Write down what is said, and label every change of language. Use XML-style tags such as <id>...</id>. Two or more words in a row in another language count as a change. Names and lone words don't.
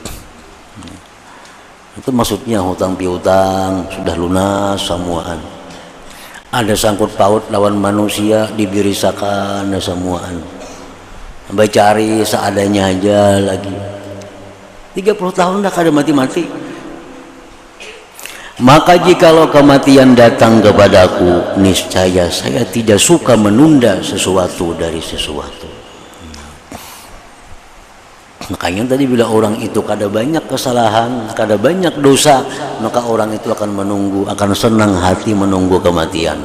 <bjn>Itu maksudnya hutang piutang sudah lunas semuaan. Ada sangkut paut lawan manusia dibirisakan semuaan.</bjn> <id>Cari seadanya aja lagi.</id> <bjn>30 tahun dah kada mati-mati.</bjn> <id>Maka jikalau kematian datang kepadaku, niscaya saya tidak suka menunda sesuatu dari sesuatu.</id> <bjn>Makanya tadi bila orang itu kada banyak kesalahan, kada banyak dosa, maka orang itu akan menunggu, akan senang hati menunggu kematian.</bjn>